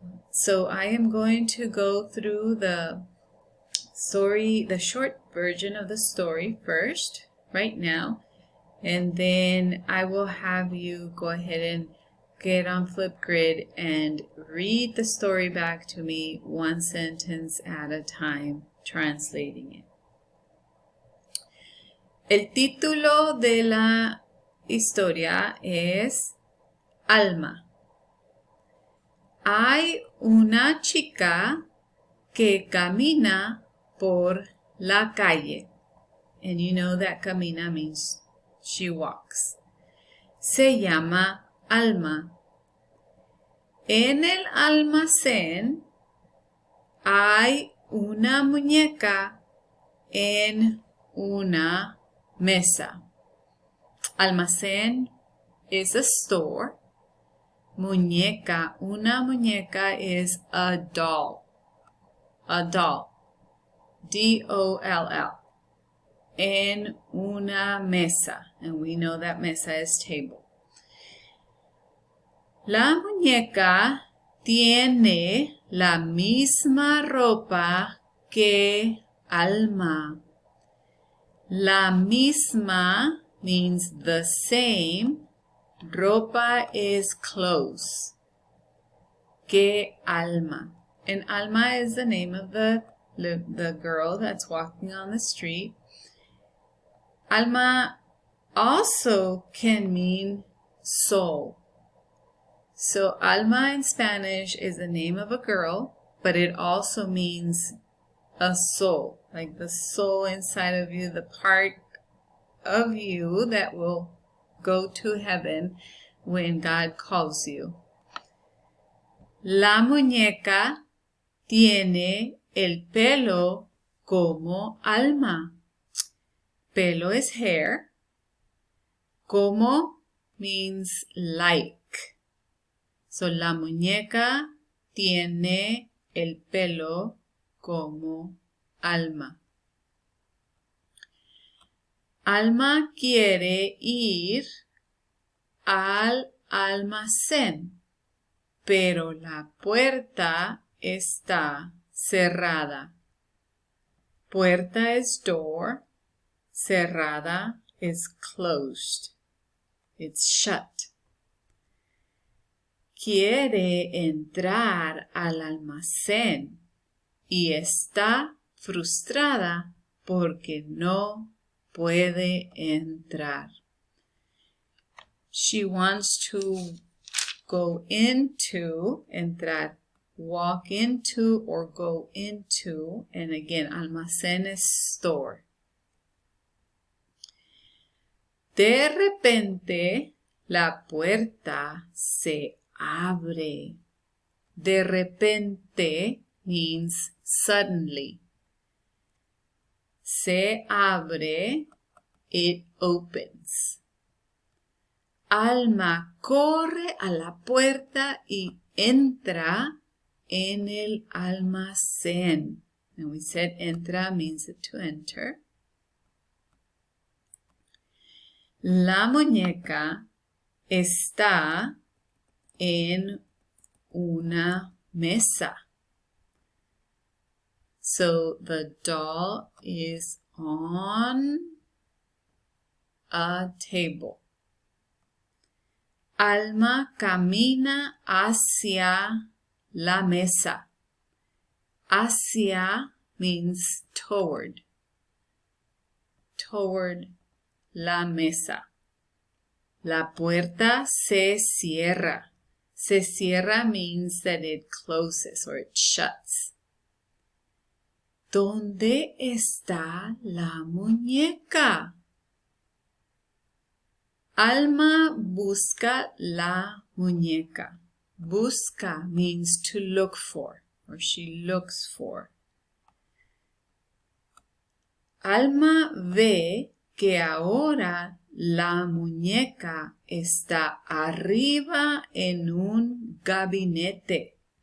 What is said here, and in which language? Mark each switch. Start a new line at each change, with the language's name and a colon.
English: So I am going to go through the story, the short version of the story first, right now, and then I will have you go ahead and get on Flipgrid and read the story back to me 1 sentence at a time, translating it.
Spanish: El título de la historia es Alma. Hay una chica que camina por la calle.
English: And you know that camina means she walks.
Spanish: Se llama Alma. En el almacén hay una muñeca en una mesa.
English: Almacén is a store. Muñeca,
Spanish: una muñeca
English: is a doll. A doll.
Spanish: D-O-L-L. En una mesa.
English: And we know that mesa is table.
Spanish: La muñeca tiene la misma ropa que Alma. La misma
English: means the same. Ropa is clothes.
Spanish: Que Alma.
English: And Alma is the name of the girl that's walking on the street. Alma also can mean soul. So Alma in Spanish is the name of a girl, but it also means a soul, like the soul inside of you, the part of you that will go to heaven when God calls you.
Spanish: La muñeca tiene el pelo como Alma.
English: Pelo is hair. Como means like. So
Spanish: la muñeca tiene el pelo como Alma. Alma quiere ir al almacén, pero la puerta está cerrada.
English: Puerta is door. Cerrada is closed. It's shut.
Spanish: Quiere entrar al almacén y está frustrada porque no puede entrar.
English: She wants to go into, entrar, walk into or go into, and again, almacén is store.
Spanish: De repente, la puerta se abre. De repente
English: means suddenly.
Spanish: Se abre,
English: it opens.
Spanish: Alma corre a la puerta y entra en el almacén.
English: And we said entra means to enter.
Spanish: La muñeca está en una mesa.
English: So the doll is on a table.
Spanish: Alma camina hacia la mesa.
English: Hacia means toward. Toward
Spanish: la mesa. La puerta se cierra. Se cierra
English: means that it closes or it shuts.
Spanish: ¿Dónde está la muñeca? Alma busca la muñeca.
English: Busca means to look for, or she looks for.
Spanish: Alma ve que ahora la muñeca está arriba en un gabinete.